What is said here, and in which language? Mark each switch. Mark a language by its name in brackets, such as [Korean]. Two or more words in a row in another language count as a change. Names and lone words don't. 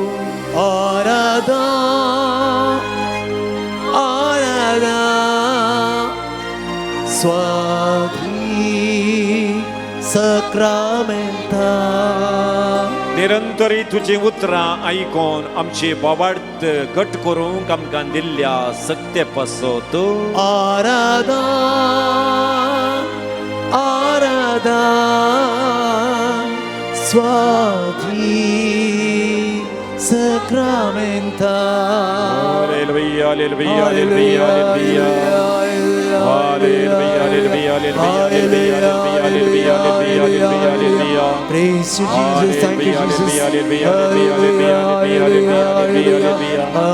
[Konkani] Aradan Swadhi Sacramenta निरंतरी तुजी उतरां आयकून आमची बोवार्थ घट करूंक आमकां दिल्ल्या सक्ते पासत Aradan Swadhi Sacramenta [English] Alleluia, alleluia, alleluia, alleluia. Alleluia, alleluia, alleluia, alleluia, alleluia, alleluia, alleluia. Praise you, Jesus. Thank you, Jesus. Alleluia, alleluia, alleluia, alleluia, alleluia, alleluia.